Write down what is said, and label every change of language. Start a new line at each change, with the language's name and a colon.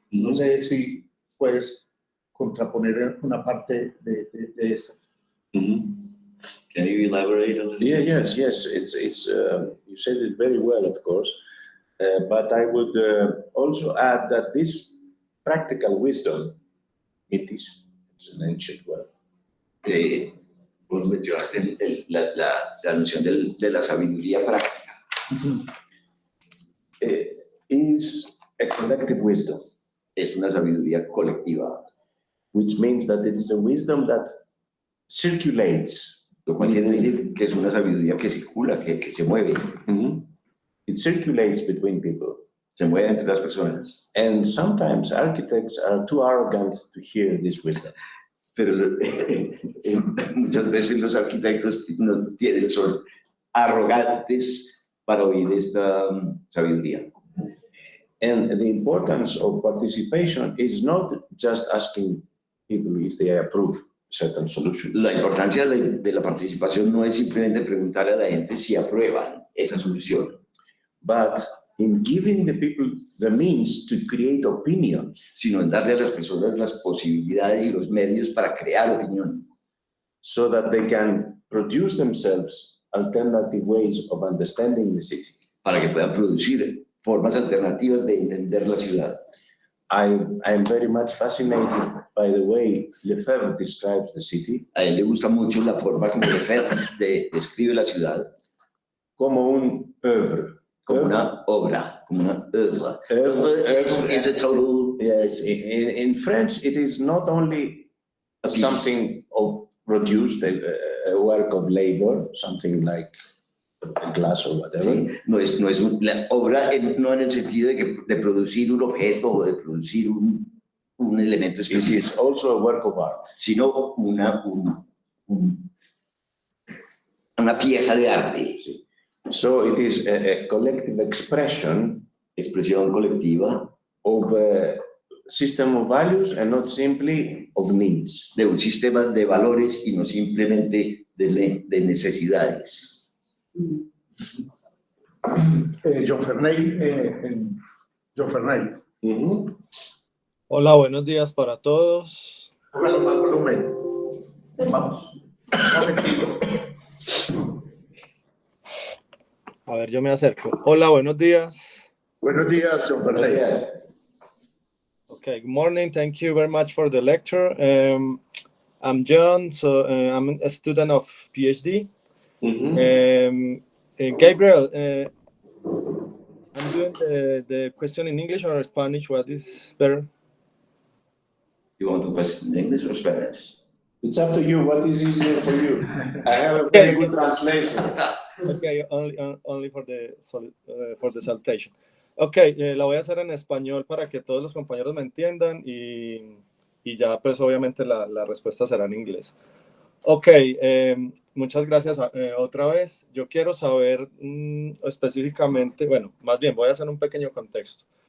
Spanish: No sé si puedes contraponer una parte de eso. Mhm.
English: Can you elaborate a little Yeah, bit? yes. It's you said it very well, of course. But I would also add that this practical wisdom, it's an ancient word.
Spanish: Vos mencionaste la noción de la sabiduría práctica.
English: Is a collective wisdom,
Spanish: Es una sabiduría colectiva,
English: which means that it is a wisdom that circulates.
Spanish: lo cual quiere decir que es una sabiduría que circula, que se mueve.
English: Mhm. It circulates between people.
Spanish: se mueve entre las personas.
English: And sometimes architects are too arrogant to hear this wisdom.
Spanish: Pero muchas veces los arquitectos no tienen, son arrogantes para oír esta sabiduría.
English: And the importance of participation is not just asking people if they approve certain solutions,
Spanish: La importancia de la participación no es simplemente preguntar a la gente si aprueban esa solución,
English: but in giving the people the means to create opinions
Spanish: sino en darle a las personas las posibilidades y los medios para crear opinión,
English: so that they can produce themselves alternative ways of understanding the city.
Spanish: para que puedan producir formas alternativas de entender la ciudad.
English: I am very much fascinated by the way Lefebvre describes the city
Spanish: A él le gusta mucho la forma como Lefebvre describe la ciudad, como un œuvre. como una obra, como una œuvre.
French: Œuvre.
English: Is a total Yes, in French, it is not only a piece. something of produced, a work of labor, something like a glass or whatever,
Spanish: Sí, no es la obra, no en el sentido de producir un objeto o de producir un elemento
English: it
Spanish: específico,
English: is also a work of art.
Spanish: sino una pieza de arte,
English: So it is a collective expression
Spanish: expresión colectiva
English: of a system of values and not simply of needs.
Spanish: de un sistema de valores y no simplemente de necesidades. John Ferney, John Ferney. Hola, buenos días para todos. Póngalo más volumen. Vamos. Un momentito. A ver, yo me acerco. Hola, buenos días. Buenos días, John Ferney.
English: Okay, good morning. Thank you very much for the lecture. I'm John, so I'm a student of PhD. Gabriel, I'm doing the question in English or Spanish. What is better? You want to question in English or Spanish? It's up to you. What is easier for you? I have a very good translation. Okay, only for the salutation.
Spanish: Okay, la voy a hacer en español para que todos los compañeros me entiendan y ya pues obviamente la respuesta será en inglés. Ok, muchas gracias otra vez. Yo quiero saber específicamente, bueno, más bien voy a hacer un pequeño contexto.